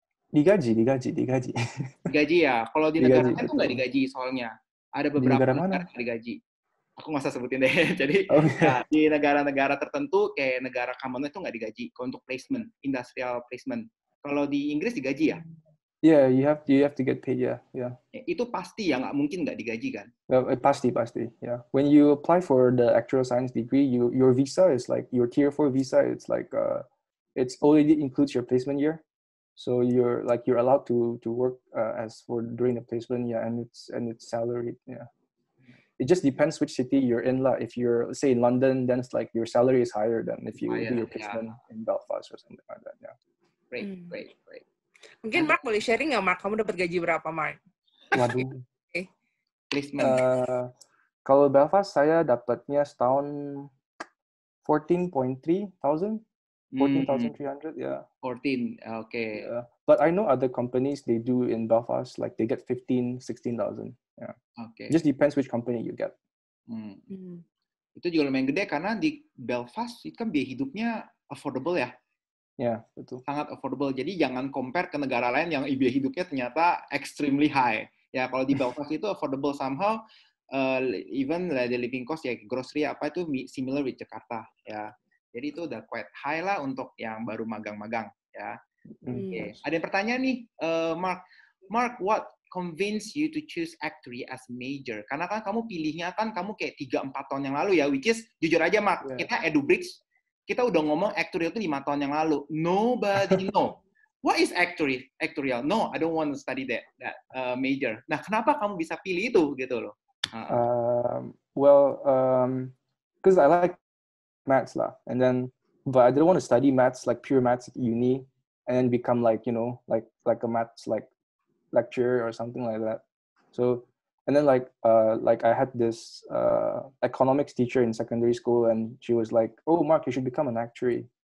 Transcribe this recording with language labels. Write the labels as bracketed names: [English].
[Indonesian] Digaji. Digaji ya. Kalau di negara lain itu nggak digaji soalnya. Ada beberapa negara yang digaji. Aku nggak usah sebutin deh. Jadi di negara-negara tertentu kayak negara Commonwealth itu nggak digaji untuk placement, industrial placement. Kalau di Inggris digaji ya? [English] Yeah, you have to get paid, yeah. [Indonesian] Itu pasti ya, nggak mungkin nggak digaji kan? [English] Pasti, yeah. When you apply for the actuarial science degree, your visa is like your tier 4 visa. It's like it's already includes your placement year, so you're allowed to work as for during the placement, yeah, and it's salaried, yeah. It just depends which city you're in, lah. If you're say in London, then it's like your salary is higher than if you do your placement in Belfast or something like that, yeah. Great. [Indonesian] Mungkin Mark boleh sharing nggak, Mark? Kamu dapat gaji berapa, Mark? Waduh. [English] Placement. [Indonesian] Kalau Belfast saya dapatnya setahun 14,300. [English] 14,300, yeah. 14, okay. Yeah. But I know other companies, they do in Belfast, like they get 15,000, 16,000. Yeah. Okay. Just depends which company you get. [Indonesian] Itu juga lumayan gede karena di Belfast itu kan biaya hidupnya affordable ya. Ya, betul. Sangat affordable. Jadi jangan compare ke negara lain yang biaya hidupnya ternyata [English] extremely high. [Indonesian] Ya, kalau di Belfast itu affordable somehow, [English] even the living cost [Indonesian] ya grocery apa itu [English] similar with Jakarta [Indonesian] ya. Jadi itu udah [English] quite high [Indonesian] lah untuk yang baru magang-magang ya. Okay. Ada yang pertanyaan nih, [English] Mark, what convinced you to choose actuary as major? [Indonesian] Karena kan kamu pilihnya kan kamu kayak 3-4 tahun yang lalu ya, [English] which is [Indonesian] jujur aja Mark, kita EduBridge, kita udah ngomong actuary itu 5 tahun yang lalu. [English] Nobody know. What is actuarial? No, I don't want to study that major. [Indonesian] Nah, kenapa kamu bisa pilih itu gitu loh? [English] Because I like maths lah, but I didn't want to study maths, like pure maths at uni, and then become like a maths like lecturer or something like that. So, and then like I had this economics teacher in secondary school, and she was like, "Oh, Mark, you should become an actuary."